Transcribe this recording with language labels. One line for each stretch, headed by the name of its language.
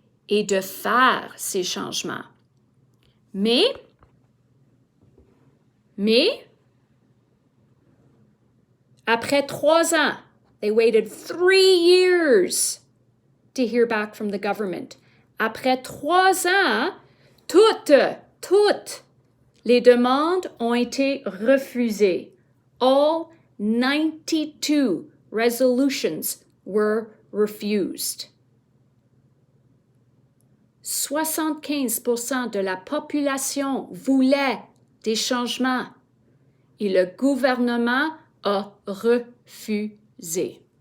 French: et de faire ces changements. Mais, après 3 ans,
English: they waited 3 years to hear back from the government.
French: Après 3 ans, toutes les demandes ont été refusées.
English: All 92 resolutions were refused.
French: 75% de la population voulait des changements et le gouvernement a refusé.